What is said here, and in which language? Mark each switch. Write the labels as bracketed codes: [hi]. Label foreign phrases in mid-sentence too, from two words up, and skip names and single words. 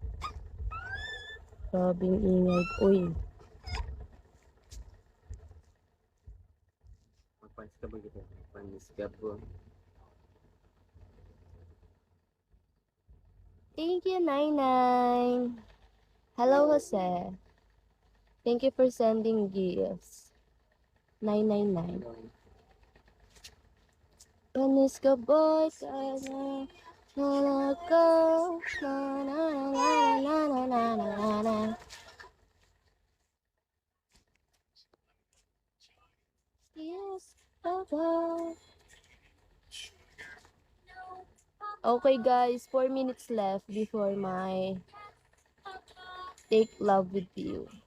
[tl] Grabing ingay. Uy. Magpanis ka ba kita? Magpanis ka po. [en] Thank you, 99. Hello, Jose. Thank you for sending gifts. 999. [tl] Panis ka boy, sana na ko. Na na na na na na na na na. [en] Yes, baba. Okay guys, 4 minutes left before my take love with you.